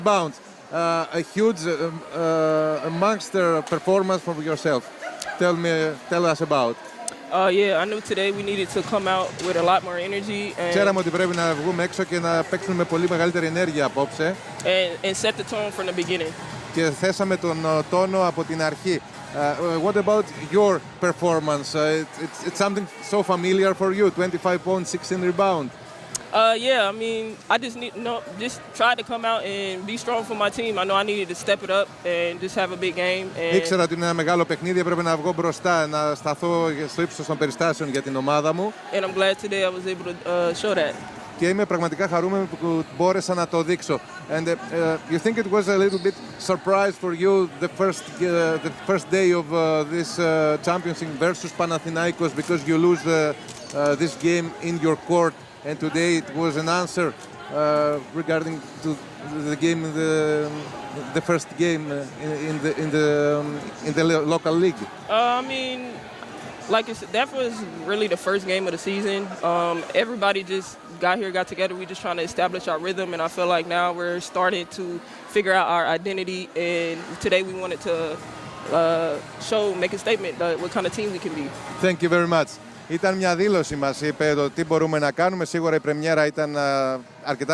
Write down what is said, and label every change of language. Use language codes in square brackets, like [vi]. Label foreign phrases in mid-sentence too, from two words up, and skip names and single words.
[en] Bounce, a huge monster performance from yourself. Tell us about. Yeah, I knew today we needed to come out with a lot more energy [el] Ξέραμε ότι πρέπει να βγούμε έξω και να παίξουμε με πολύ μεγαλύτερη ενέργεια απόψε. [en] And set the tone from the beginning. [el] Και θέσαμε τον τόνο από την αρχή. [en] What about your performance? It's something so familiar for you. 25 points, 16 rebound. Yeah, I mean, I just tried to come out and be strong for my team. I know I needed to step it up and just have a big game. [el] Ήξερα ότι είναι ένα μεγάλο παιχνίδι, έπρεπε να βγω μπροστά, να σταθώ στο ύψος των περιστάσεων για την ομάδα μου. [en] And I'm glad today I was able to show that. [el] Και είμαι πραγματικά χαρούμενο που μπόρεσα να το δείξω. [en] And you think it was a little bit surprise for you the first day of this championship versus Panathinaikos because you lose this game in your court, and today it was an answer regarding to the game, the first game in the local league. I mean, like I said, that was really the first game of the season. Everybody just got together. We just trying to establish our rhythm, and I feel like now we're starting to figure out our identity. And today we wanted to make a statement that what kind of team we can be. Thank you very much. [el] Ήταν μια δήλωση, μας είπε, το τι μπορούμε να κάνουμε. Σίγουρα η πρεμιέρα ήταν αρκετά